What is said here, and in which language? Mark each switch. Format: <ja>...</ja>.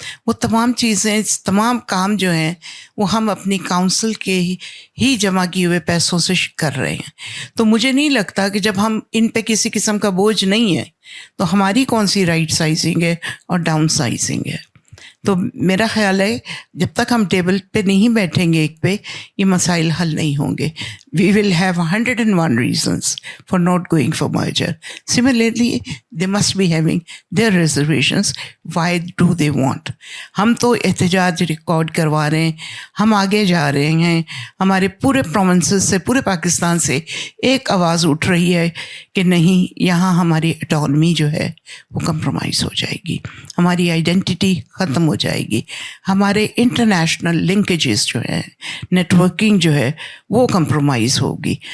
<ur>وہ تمام چیزیں, تمام کام جو ہیں وہ ہم اپنی کاؤنسل کے ہی جمع کیے ہوئے پیسوں سے کر رہے ہیں. تو مجھے نہیں لگتا کہ جب ہم ان پہ کسی قسم کا بوجھ نہیں ہے تو ہماری کون سی رائٹ سائزنگ ہے اور ڈاؤن سائزنگ ہے. تو میرا خیال ہے جب تک ہم ٹیبل پہ نہیں بیٹھیں گے ایک پہ, یہ مسائل حل نہیں ہوں گے.</ur> <en>We will have 101 reasons for not going for merger. Similarly, they must be having their reservations. Why do they want?</en> <ur>ہم تو احتجاج ریکارڈ کروا رہے ہیں, ہم آگے جا رہے ہیں, ہمارے پورے پروونسز سے, پورے پاکستان سے ایک آواز اٹھ رہی ہے کہ نہیں, یہاا ہماری اٹانومی جو ہے وہ کمپرومائز ہو جائے گی, ہماری آئیڈینٹی ختم ہو جائے گی, ہمارے انٹرنیشنل لنکیجز جو ہیں, نیٹ ورکنگ جو ہے وہ کمپرومائز ہوگی.</ur>